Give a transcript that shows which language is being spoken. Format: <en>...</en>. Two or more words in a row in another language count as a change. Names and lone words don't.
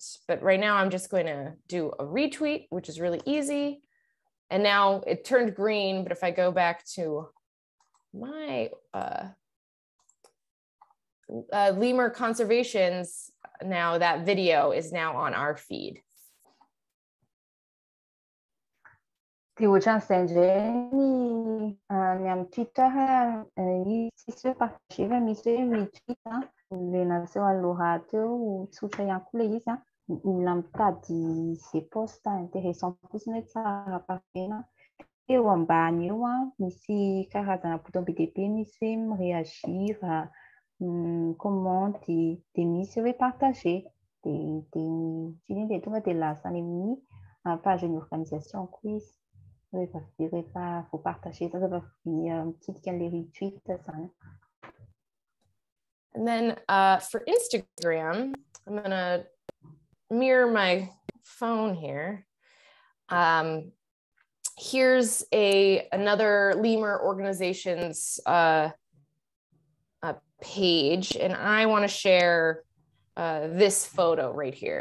<en>But right now I'm just going to do a retweet, which is really easy. And now it turned green, but if I go back to my Lemur Conservations, now that video is now on our feed.</en> <mg>Dia ohatran'izay indray ny amin'ny Twitter misy hoe partager fa misy hoe retweet ilay naseho aloha teo tsotra ihany koa ilay izy olona mitady izay</mg> <fr>poste intéressant</fr> <mg>fotsiny hoe tsara partager eo ambany eo misy karazana bouton be dia be misy hoe mireagir, commenty, dia misy hoe partager. Dia tonga dia lasa any amin'ny pagen'ny organisation koa izy. Rehefa voapartager rehefa mitsidika an'ilay retweet zany.</mg> <en>And then for Instagram, I'm gonna mirror my phone here. Here's another Lemur organization's page, and I want to share this photo right here.</en>